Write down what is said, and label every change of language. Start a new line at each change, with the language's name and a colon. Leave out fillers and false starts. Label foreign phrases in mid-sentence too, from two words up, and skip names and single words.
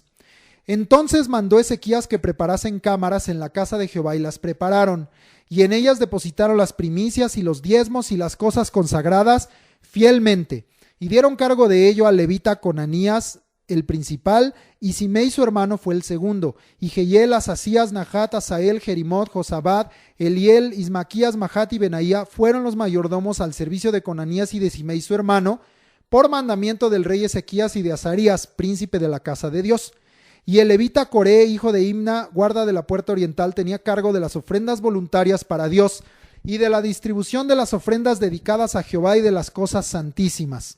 Spanish: Entonces mandó Ezequías que preparasen cámaras en la casa de Jehová y las prepararon, y en ellas depositaron las primicias y los diezmos y las cosas consagradas fielmente, y dieron cargo de ello al levita Conanías el principal, y Simei su hermano fue el segundo, y Jehiel, Asasías, Nahat, Asael, Jerimot, Josabad, Eliel, Ismaquías, Mahat y Benaía fueron los mayordomos al servicio de Conanías y de Simei su hermano, por mandamiento del rey Ezequías y de Azarías, príncipe de la casa de Dios. Y el levita Coré, hijo de Imna, guarda de la puerta oriental, tenía cargo de las ofrendas voluntarias para Dios y de la distribución de las ofrendas dedicadas a Jehová y de las cosas santísimas.